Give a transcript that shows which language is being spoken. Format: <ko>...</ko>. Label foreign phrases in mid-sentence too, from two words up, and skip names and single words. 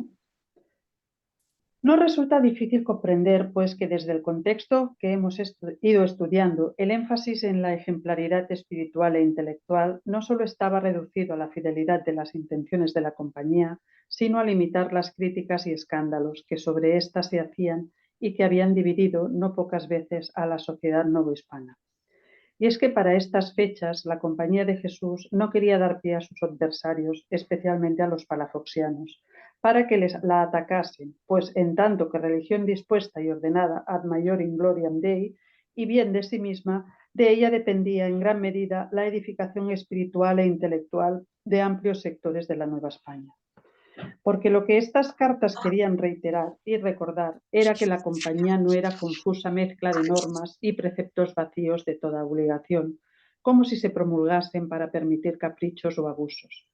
<es>No resulta difícil comprender, pues, que desde el contexto que hemos ido estudiando, el énfasis en la ejemplaridad espiritual e intelectual no solo estaba reducido a la fidelidad de las intenciones de la compañía, sino a limitar las críticas y escándalos que sobre éstas se hacían y que habían dividido no pocas veces a la sociedad novohispana. Y es que para estas fechas la Compañía de Jesús no quería dar pie a sus adversarios, especialmente a los palafoxianos, para que la atacasen, pues en tanto que religión dispuesta y ordenada</es> <la>ad maiorem gloriam Dei,</la> <es>y bien de sí misma, de ella dependía en gran medida la edificación espiritual e intelectual de amplios sectores de la Nueva España. Porque lo que estas cartas querían reiterar y recordar era que la compañía no era confusa mezcla de normas y preceptos vacíos de toda obligación, como si se promulgasen para permitir caprichos o abusos.</es>